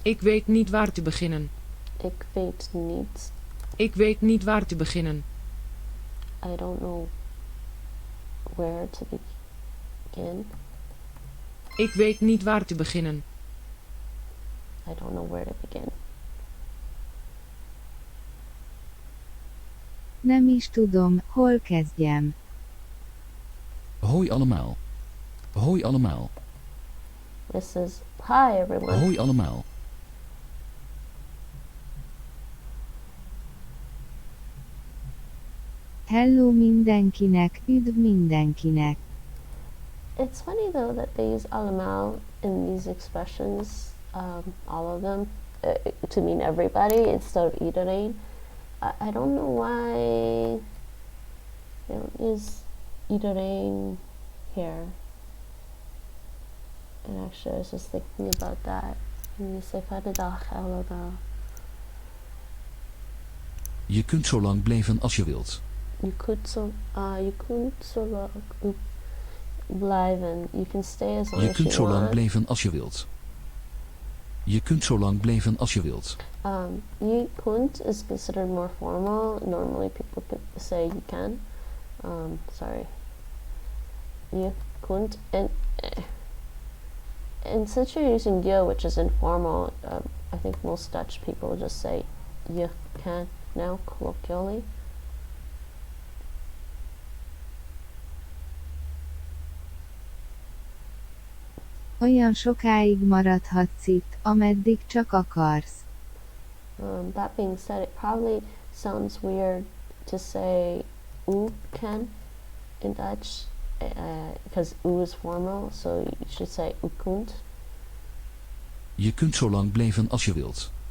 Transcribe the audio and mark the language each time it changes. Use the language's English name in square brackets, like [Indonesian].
[Dutch] Ik weet niet waar te beginnen. Ik weet niet. Ik weet niet waar te beginnen. [English] I don't know where to begin. [Dutch] Ik weet niet waar te beginnen. [English] I don't know where to begin. [Hungarian] Nem is tudom, hol kezdjem. [Dutch] Hoi allemaal. Hoi allemaal. [English] This is hi everyone. [Dutch] Hoi allemaal. [Hungarian] Hello mindenkinek, üdv mindenkinek. [English] It's funny though that they use allemaal in these expressions, all of them, to mean everybody instead of iedereen. I don't know why they don't use iedereen here. And actually I was just thinking about that. When you say [Dutch] fijne dag allemaal. Je kunt zo lang blijven als je wilt. You kunt zo lang blijven. [English] You can stay as long [Dutch] Je [English] as [Dutch] kunt [English] you [Dutch] zo lang [English] want. [Dutch] blijven als je wilt. Je kunt zo lang blijven als je wilt. Je kunt [English] is considered more formal. Normally people say you can. Sorry. Je kunt and since you're using je, which is informal, I think most Dutch people just say je can now colloquially. [Hungarian] Olyan sokáig maradhatsz itt, ameddig csak akarsz. [English] That being said, it probably sounds weird to say u can in Dutch because u is formal, so you should say [Dutch] u kunt. Je kunt zo lang blijven als je wilt.